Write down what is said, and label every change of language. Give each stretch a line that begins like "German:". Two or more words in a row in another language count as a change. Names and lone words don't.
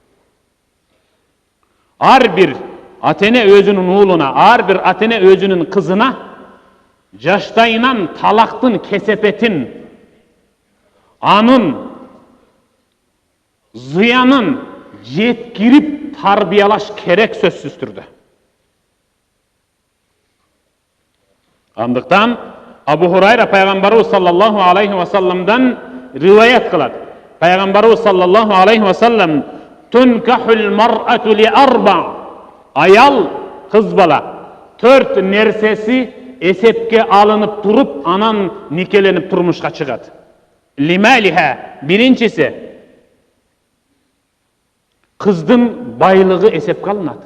Kyrgyz: Ар бир ата-эне өзүнүн уулуна, ар бир ата-эне өзүнүн кызына жаштайынан талактын кесепетин, анын зыянын жеткирип тарбиялаш керек сөзсүз түрдө. Андыктан Абу Хурайра пайгамбарыбыз
Arabic: صلى الله عليه وسلم дан
Kyrgyz: риваят кылат.
Arabic: Пайгамбарыбыз صلى الله عليه وسلم تنكح المرأة لأربع.
Kyrgyz: Аял, кыз бала 4 нерсеси эсепке алынып туруп, анан никеленип турмушка чыгат. Лималиха, биринчиси кыздын байлыгы эсепке алынат.